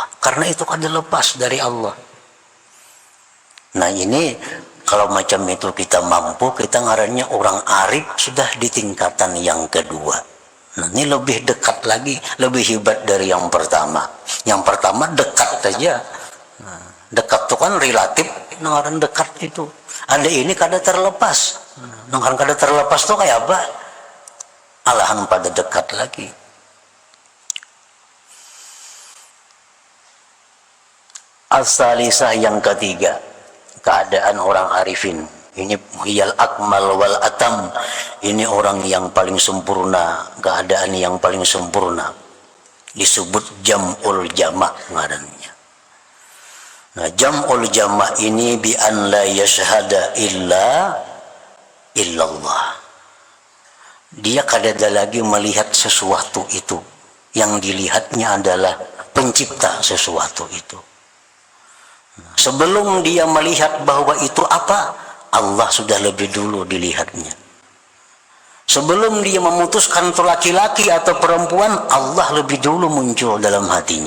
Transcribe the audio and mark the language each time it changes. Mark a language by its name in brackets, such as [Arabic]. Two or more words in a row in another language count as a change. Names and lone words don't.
[Banjar] Karena itu kada lepas dari Allah. Nah, ini kalau macam itu kita mampu, kita ngarannya orang arif sudah di tingkatan yang kedua. [Indonesian] Nah, ini lebih dekat lagi, lebih hebat dari yang pertama. Yang pertama dekat saja. Nah, dekat itu kan relatif, [Banjar] ngaran dekat itu. Ada ini kada terlepas. Ngaran kada terlepas itu kayak apa? Alahan pada dekat lagi. [Indonesian] As-salisah yang ketiga, keadaan orang arifin. Ini [Arabic] هي الأكمل والأتم. [Indonesian] Ini orang yang paling sempurna, keadaan yang paling sempurna. Disebut [Arabic] جمع الجمع' [Indonesian] ngarannya. [Arabic] Nah, جمع الجمع' ini بأن لا يشهد إلا الله. [Banjar] Dia kada ada lagi melihat sesuatu itu. [Indonesian] Yang dilihatnya adalah pencipta sesuatu itu. Sebelum dia melihat bahwa itu apa, Allah sudah lebih dulu dilihatnya. Sebelum dia memutuskan itu laki-laki atau perempuan, Allah lebih dulu muncul dalam hatinya.